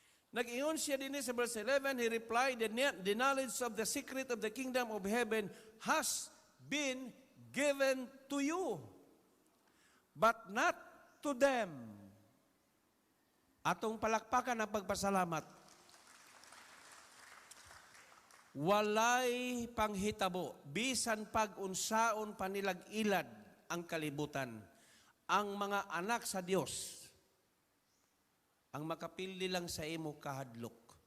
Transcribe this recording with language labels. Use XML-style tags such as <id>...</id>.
<ceb>Nag-ingon siya din sa</ceb> <en>verse 11, he replied, the knowledge of the secret of the kingdom of heaven has been given to you, but not to them.</en> <ceb>Atong palakpakan ang pagpasalamat. Walay panghitabo, bisan pag-unsaon panilag-ilad ang kalibutan. Ang mga anak sa Dios, ang makapildi lang sa imo kahadlok.</ceb>